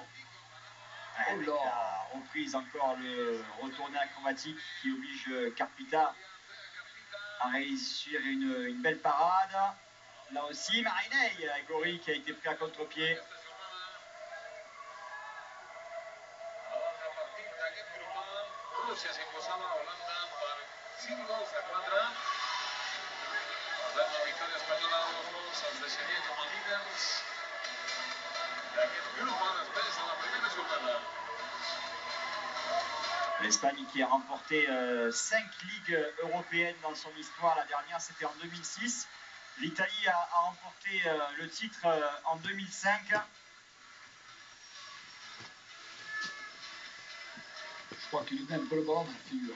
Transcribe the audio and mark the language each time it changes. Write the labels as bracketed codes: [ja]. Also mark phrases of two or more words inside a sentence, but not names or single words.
[fr] Avec la reprise, encore le retourné acrobatique qui oblige Carpita à réussir une belle parade. Là aussi, Marinei, Gori qui a été pris à contre-pied. [ca] Rússia s'imposava a Holanda per 5-4. Per tant, la victòria espanyola a 2 gols els deixaria com a líders d'aquest grup després de la primera jornada. [fr] L'Espagne qui a remporté 5 ligues européennes dans son histoire. La dernière, c'était en 2006. L'Italie a remporté le titre en 2005. Je crois qu'il lui met un peu le ballon dans la figure.